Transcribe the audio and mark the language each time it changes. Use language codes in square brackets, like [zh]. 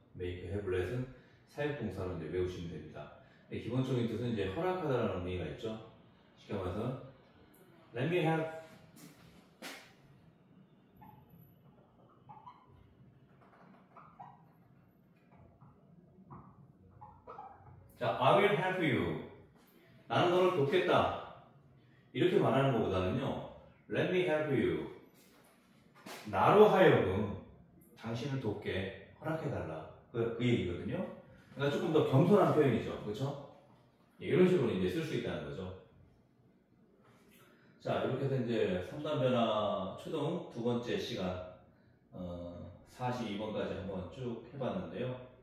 [ko] make, have, let은 사역동사로 이제 외우시면 됩니다. 기본적인 뜻은 이제 허락하다라는 의미가 있죠? 쉽게 말해서 [en] let me have. 자, I will help you. [ko] 나는 너를 돕겠다. 이렇게 말하는 것보다는요, [en] let me help you. [ko] 나로 하여금 당신을 돕게 허락해달라. 그 얘기거든요. 그러니까 조금 더 겸손한 표현이죠. 그렇죠? 이런 식으로 이제 쓸 수 있다는 거죠. 자, 이렇게 해서 이제 3단 변화 초등 두 번째 시간 42번까지 한번 쭉 해봤는데요.